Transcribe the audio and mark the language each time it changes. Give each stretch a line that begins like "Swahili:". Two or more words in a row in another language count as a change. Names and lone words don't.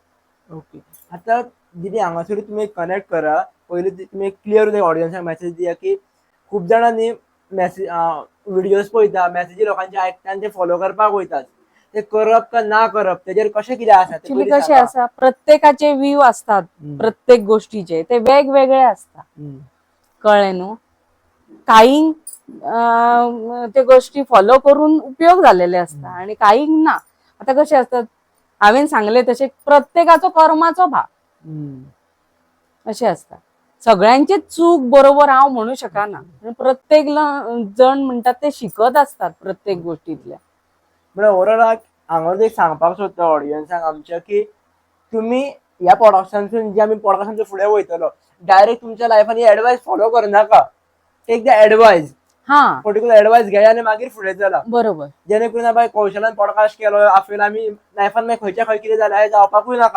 Konkani: ओके. आता दिदी हांगासर तुम्ही कनेक्ट करा. पयलीं तुम्ही क्लियर ऑडियन्साक मेसेज दिया की खूब जाणांनी मेसेज व्हिडिओज पळयता, मेसेजी लोकांचे आयकता आनी ते फॉलो करपाक वयतात. ते करप का ना करप तेजेर कशें कितें आसा?
Marathi: ऍक्च्युली कशें आसा प्रत्येकाचे व्ह्यू असतात प्रत्येक गोष्टीचे ते वेगवेगळे असतात.
Konkani: कळ्ळें न्हू?
Marathi: काही ते गोष्टी फॉलो करून उपयोग झालेले असता आणि काही ना.
Konkani: आता कसे असतात हांवेन सांगले तसे प्रत्येकाचो कर्माचो भाग असे असतात.
Marathi: सगळ्यांचे चूक बरोबर हांव म्हणू शकना. प्रत्येक जण म्हणतात ते शिकत असतात प्रत्येक गोष्टीतल्या.
Konkani: म्हणजे ओवरऑल हांगा एक सांगपाक सोदता ऑडियन्साक आमच्या की तुम्ही ह्या पॉडकास्टांतून जे आमी पॉडकास्टांच्या फुडें वयतलो डायरेक्ट तुमच्या लायफान एडवायस फॉलो करनाका.
English: take the advice,
Konkani: पर्टिक्युलर एडवायस घेया आनी मागीर फुडें चला. बरोबर. जेणे करून बाय कौशलान पॉडकास्ट केलो आफेल आमी लायफान मागीर खंयच्या खंय कितें जाल्यार हे जावपाकूय नाका.